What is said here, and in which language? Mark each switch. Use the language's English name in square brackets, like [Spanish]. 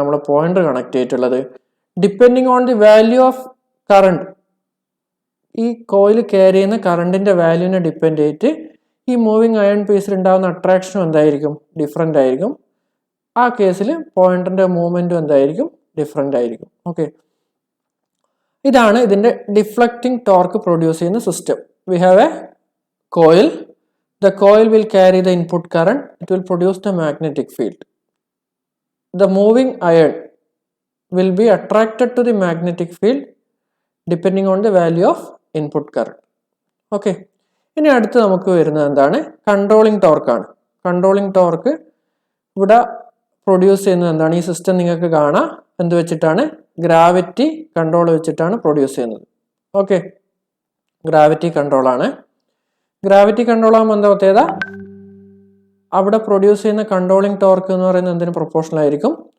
[Malayalam] നമ്മുടെ pointer connect ചെയ്തിട്ടുള്ളത്. [English] depending on the value of current, [Malayalam] ഈ കോയിൽ ക്യാരി ചെയ്യുന്ന കറണ്ടിന്റെ വാല്യൂവിനെ ഡിപ്പെൻഡ് ചെയ്തിട്ട് ഈ മൂവിംഗ് അയൺ പീസിൽ ഉണ്ടാകുന്ന അട്രാക്ഷനും എന്തായിരിക്കും? ഡിഫറെൻ്റ് ആയിരിക്കും. ആ കേസിൽ പോയിന്ററിന്റെ മൂവ്മെന്റും എന്തായിരിക്കും? ഡിഫറെൻ്റ് ആയിരിക്കും. ഓക്കെ, ഇതാണ് ഇതിന്റെ ഡിഫ്ലക്റ്റിംഗ് ടോർക്ക് പ്രൊഡ്യൂസ് ചെയ്യുന്ന system. [English] We have a coil. The coil will carry the input current. It will produce the magnetic field. The moving iron will be attracted to the magnetic field depending on the value of input current. Okay. [Malayalam] ഇനി അടുത്ത് നമുക്ക് വരുന്നത് എന്താണ്? Controlling ടോർക്കാണ്. Controlling torque ഇവിടെ produce ചെയ്യുന്നത് എന്താണ്? ഈ system നിങ്ങൾക്ക് കാണാം എന്ത് വെച്ചിട്ടാണ്? ഗ്രാവിറ്റി കൺട്രോൾ വെച്ചിട്ടാണ് പ്രൊഡ്യൂസ് ചെയ്യുന്നത്. ഓക്കെ, ഗ്രാവിറ്റി കൺട്രോൾ ആണ്. ഗ്രാവിറ്റി കൺട്രോൾ ആകുമ്പോൾ എന്താ പ്രത്യേകത? അവിടെ പ്രൊഡ്യൂസ് ചെയ്യുന്ന കൺട്രോളിംഗ് ടോർക്ക് എന്ന് പറയുന്നത് എന്തിന് പ്രൊപ്പോർഷണൽ ആയിരിക്കും?